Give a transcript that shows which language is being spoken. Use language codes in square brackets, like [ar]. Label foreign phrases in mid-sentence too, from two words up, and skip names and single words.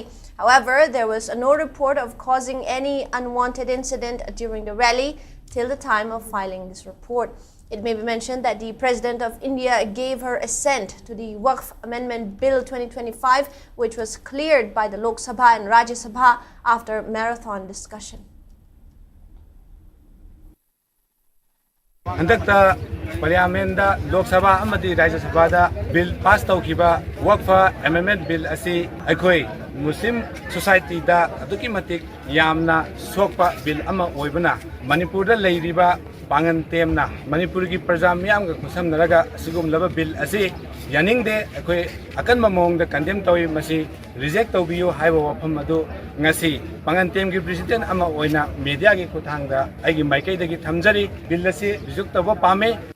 [en] However, there was no report of causing any unwanted incident during the rally till the time of filing this report. It may be mentioned that the President of India gave her assent to the Waqf Amendment Bill 2025, which was cleared by the Lok Sabha and Rajya Sabha after marathon discussion. [mni] Handakta Parliamenta Lok Sabha amadi Rajya Sabhada [en] bill pass [mni] tawkiba Waqf Amendment Bill asi akhoi [en] Muslim society [mni] da aduki matik yamna sokpa bill ama oibana Manipur da leiriba pangan temna Manipur gi praja miyam ga kusam naraga sigum laba bill asi yaning de akhoi akan mamong da condemn tawi masi reject tawbiyo haiba wafam adu ngasi pangan tem gi president ama oina media gi kuthang da aigi maikai da gi thamjari bill asi reject tawa pame.